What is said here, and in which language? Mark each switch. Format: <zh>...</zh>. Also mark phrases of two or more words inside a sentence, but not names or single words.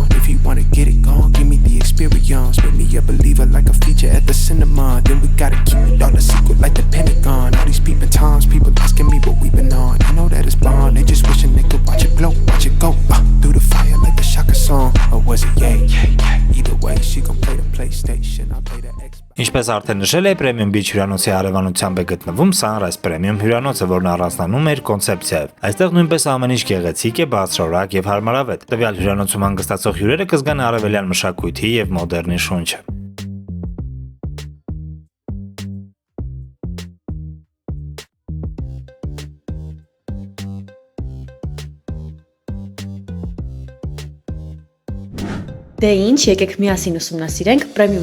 <en>If you wanna get it gone, give me the experience. Make me a believer like a feature at the cinema. Then we gotta keep it all a secret like the Pentagon. All these peeping times, people asking me what we been on. You know that it's bond, they just wishing they could watch it glow, watch it go. Through the fire like the Shaka song, or was it yeah, yeah, yeah. Either way, she gon' play the PlayStation, I'll play the Xbox.</en> <hy>Ինչպես արդեն նշել է, Premium Beach հյուրանոցի հարևանությամբ է գտնվում Sunrise Premium հյուրանոցը, որն առանձնանում է իր կոնցեպցիայով։ Այստեղ նույնպես ամեն ինչ գեղեցիկ է, բարձրորակ եւ հարմարավետ։ Տվյալ հյուրանոցում հանգստացող հյուրերը կզգան արևելյան մշակույթի եւ մոդեռնի շունչը։ Դե ինչ, եկեք միասին ուսումնասիրենք Premium</hy>